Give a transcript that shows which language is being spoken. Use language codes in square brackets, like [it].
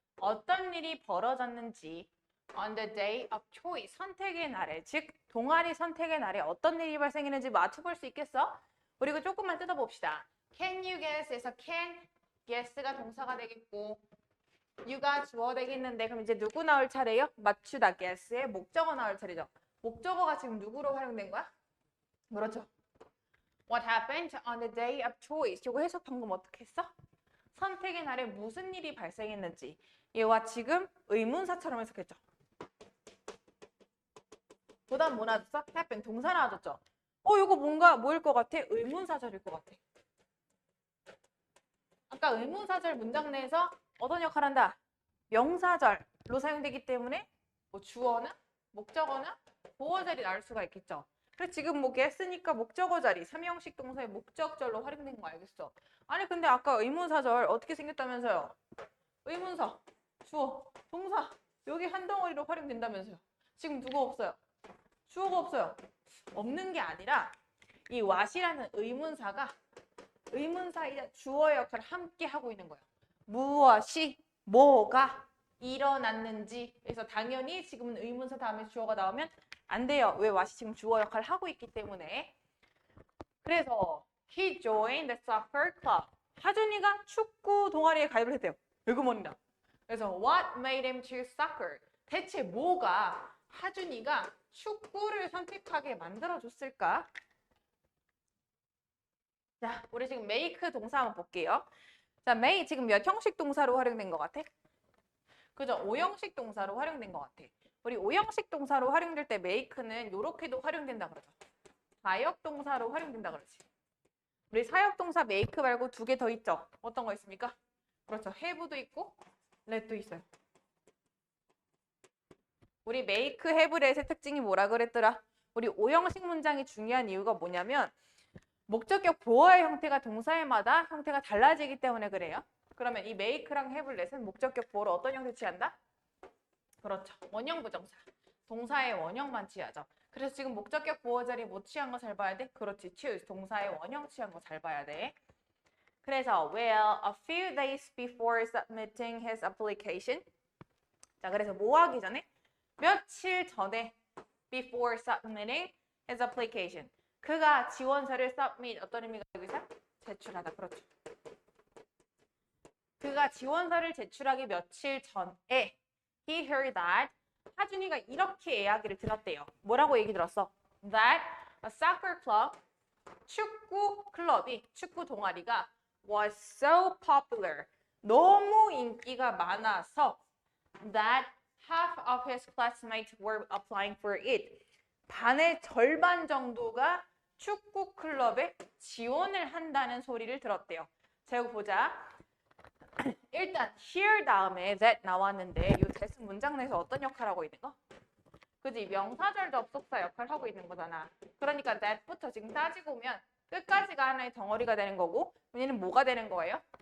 [ko] 어떤 일이 벌어졌는지 [en] on the day of choice, [ko] 선택의 날에, 즉 동아리 선택의 날에 어떤 일이 발생했는지 맞춰볼 수 있겠어? 그리고 조금만 뜯어봅시다. [en] Can you guess [ko] 에서 can, guess가 동사가 되겠고 you가 주어 되겠는데 그럼 이제 누구 나올 차례예요? 맞추다, guess의 목적어 나올 차례죠. 목적어가 지금 누구로 활용된 거야? 그렇죠. [en] What happened on the day of choice? [ko] 이거 해석 방금 어떻게 했어? 선택의 날에 무슨 일이 발생했는지 얘와 지금 의문사처럼 해석했죠. 그 다음 뭐 나왔어? happen 동사 나와줬죠. 이거 뭔가 뭐일 것 같아? 의문사절일 것 같아. 아까 의문사절 문장 내에서 어떤 역할을 한다? 명사절로 사용되기 때문에 뭐 주어나 목적어나 보어절이 나올 수가 있겠죠. 그래서 지금 뭐 guess니까 목적어 자리, 3형식 동사의 목적절로 활용된 거 알겠어? 아니 근데 아까 의문사절 어떻게 생겼다면서요? 의문사, 주어, 동사 여기 한 덩어리로 활용된다면서요? 지금 누가 없어요? 주어가 없어요. 없는 게 아니라 이 what이라는 의문사가 의문사이자 주어의 역할을 함께 하고 있는 거예요. 무엇이, 뭐가 일어났는지. 그래서 당연히 지금은 의문사 다음에 주어가 나오면 안 돼요. 왜 what이 지금 주어 역할을 하고 있기 때문에. 그래서 [en] he joined the soccer club. [ko] 하준이가 축구 동아리에 가입을 했대요. 에그머니다. 그래서 [en] what made him choose soccer? [ko] 대체 뭐가 하준이가 축구를 선택하게 만들어줬을까? 자, 우리 지금 make 동사 한번 볼게요. 자, make 지금 몇 형식 동사로 활용된 것 같아? 그죠? 5형식 동사로 활용된 것 같아. 우리 5형식 동사로 활용될 때 make는 이렇게도 활용된다 그러죠. 4역 동사로 활용된다 그러지. 우리 4역 동사 make 말고 2개 더 있죠? 어떤 거 있습니까? 그렇죠. have도 있고 let도 있어요. 우리 make, have, let의 특징이 뭐라 그랬더라? 우리 5형식 문장이 중요한 이유가 뭐냐면 목적격 보어의 형태가 동사에마다 형태가 달라지기 때문에 그래요. 그러면 이 make랑 have, let은 목적격 보어를 어떤 형태 취한다? 그렇죠. 원형 부정사. 동사의 원형만 취하죠. 그래서 지금 목적격 보어 자리 뭐 취한 거 잘 봐야 돼? 그렇지. choose. 동사의 원형 취한 거 잘 봐야 돼. 그래서 [en] well, a few days before submitting his application. [ko] 자, 그래서 뭐 하기 전에? 며칠 전에 [en] before submitting his application. [ko] 그가 지원서를 submit 어떤 의미가 여기서? 제출하다. 그렇죠. 그가 지원서를 제출하기 며칠 전에 [en] he heard that [ko] 하준이가 이렇게 이야기를 들었대요. 뭐라고 얘기 들었어? [en] That a soccer club [ko] 축구 클럽이 축구 동아리가 [en] was so popular [ko] 너무 인기가 많아서 [en] that half of his classmates were applying for it. [ko] 반의 절반 정도가 축구 클럽에 지원을 한다는 소리를 들었대요. 자, 여기 보자. 일단 here 다음에 that 나왔는데 이 that은 문장 내에서 어떤 역할을 하고 있는 거? 그지? 명사절 접속사 역할을 하고 있는 거잖아. 그러니까 that부터 지금 따지고 보면 끝까지가 하나의 덩어리가 되는 거고 얘는 뭐가 되는 거예요?